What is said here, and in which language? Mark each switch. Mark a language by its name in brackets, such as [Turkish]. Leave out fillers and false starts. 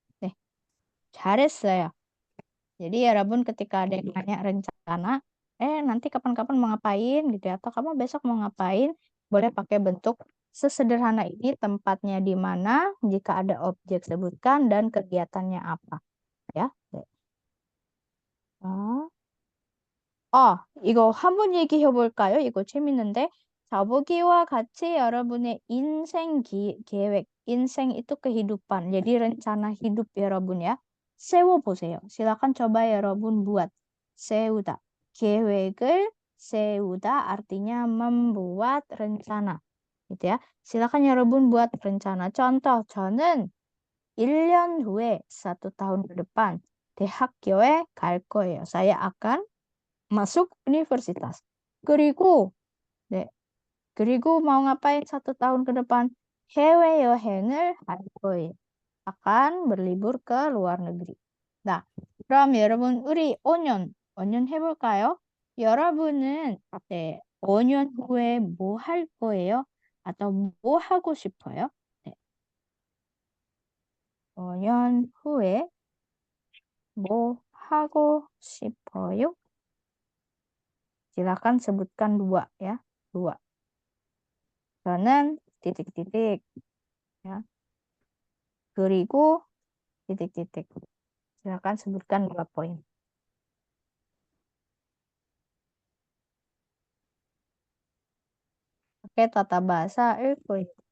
[Korean] 네, 잘했어요. [Indonesian] Jadi 여러분 ketika ada yang nanya rencana, nanti kapan-kapan mau ngapain gitu ya, atau kamu besok mau ngapain, boleh pakai bentuk sesederhana ini, tempatnya di mana, jika ada objek sebutkan, dan kegiatannya apa. Ya. 네. [Korean] 이거 한번 얘기해 볼까요? 이거 재밌는데. 자보기와 같이 여러분의 인생 계획, 인생 [Indonesian] itu kehidupan. Jadi rencana hidup 여러분 ya. [Korean] 세워보세요. [Indonesian] silakan coba 여러분 buat. [Korean] 세우다. [Indonesian] 계획을 세우다 artinya membuat rencana. gitu ya. silakan 여러분 buat rencana. [Korean] contoh, 저는 1년 후에, [Indonesian] 1 tahun ke depan, [Korean] 대학교에 갈 거예요. [Indonesian] saya akan masuk universitas. [Korean] 그리고, 네, 그리고 [Indonesian] mau ngapain 1 tahun ke depan? [Korean] 해외여행을 할 거예요. [Indonesian] akan berlibur ke luar negeri. [Korean] 나, 그럼 여러분, 우리 5년 해볼까요? 여러분은, 네, 5년 후에 뭐 할 거예요? [Indonesian] atau [Korean] 뭐 하고 싶어요? 네, 5년 후에 뭐 하고 싶어요? [Indonesian] Silakan sebutkan 2 ya. 2. 저는 titik-titik ya. 그리고 titik-titik. Silakan sebutkan 2 poin. Oke, tata bahasa poin.